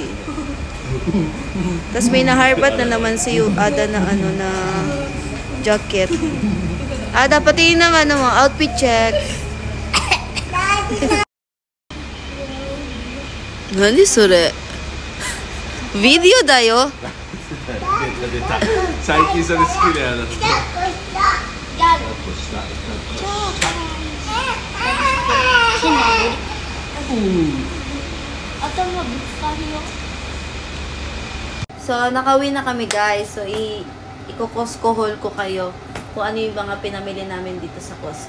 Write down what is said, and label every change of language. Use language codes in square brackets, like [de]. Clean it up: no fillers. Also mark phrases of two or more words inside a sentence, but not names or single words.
[tl] Tapos may naharbat na naman si Ada na na jacket. Ada, patingin ng mo, [en] outfit check. [ja] 何それ? ビデオだよ. 最近それ好きだよな。 [tl] So, nakauwi na kami guys. So, i-Costco haul ko kayo kung ano yung mga pinamili namin dito sa Costco.